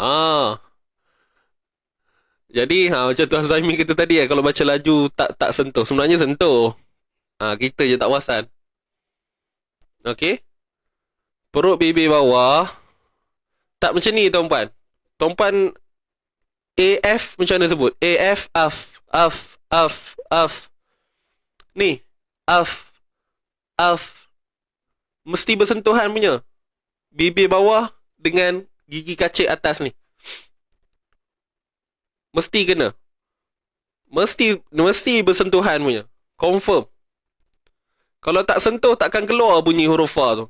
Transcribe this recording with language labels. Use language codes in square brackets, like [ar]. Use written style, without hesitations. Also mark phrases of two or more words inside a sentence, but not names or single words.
[ms] Jadi macam Tuan Zahimi kata tadi, kalau baca laju tak sentuh. Sebenarnya sentuh. Kita je tak perasan. Okey. Perut bibir bawah. Tak macam ni, tuan-puan. Tuan-puan AF macam mana sebut? AF, af, af, af, af. Ni, af, af. Mesti bersentuhan punya. Bibir bawah dengan gigi kacik atas ni. Mesti kena. Mesti bersentuhan punya. Confirm. Kalau tak sentuh takkan keluar bunyi huruf fa tu.